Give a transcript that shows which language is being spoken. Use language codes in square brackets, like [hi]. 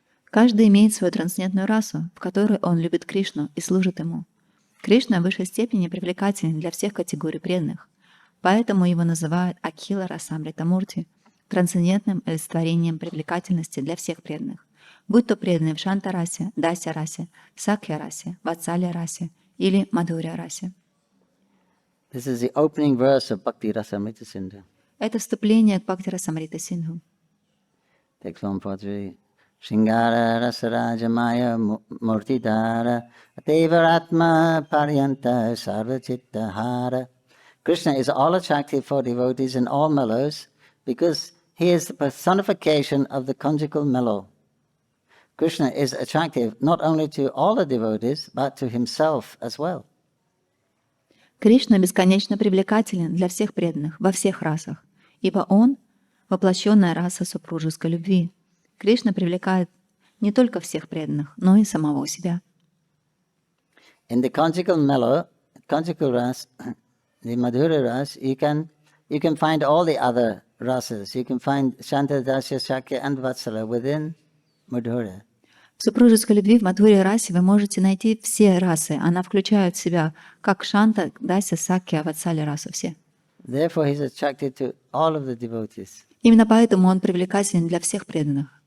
[ru] Каждый имеет свою трансцендентную расу, в которой он любит Кришну и служит ему. Кришна в высшей степени привлекателен для всех категорий преданных, поэтому его называют Акила Расамрита Мурти, трансцендентным олицетворением привлекательности для всех преданных, будь то преданные в Шанта-расе, Дася-расе, Сакья-расе, Ватсалия-расе или Мадхуря-расе. [en] This is the opening verse of Bhakti Rasamrita Sindhu. [ru] Это вступление к Бхакти Расамрита Синдху. [en] Text 143. [sa] Shingara Rasaraja Maya Murtidhara Atevaratma Paryanta Sarvachitta Hara. [en] Krishna is all attractive for devotees in all mellows because He is the personification of the conjugal mellow. Krishna is attractive not only to all the devotees, but to himself as well. [ru] Кришна бесконечно привлекателен для всех преданных во всех расах, ибо Он — воплощенная раса супружеской любви. Кришна привлекает не только всех преданных, но и самого себя. [en] In the conjugal mellow, conjugal ras, the Madhura ras, you can find all the other rasas. You can find Shanta, Dasya, Shakya and Vatsala within Madhura. [ru] В супружеской любви в Мадхуре расе вы можете найти все расы. Она включает в себя как Шанта, Дася, Сакья, Ватсали расу все. [en] Therefore, he's attracted to all of the devotees. [ru] Именно поэтому он привлекателен для всех преданных.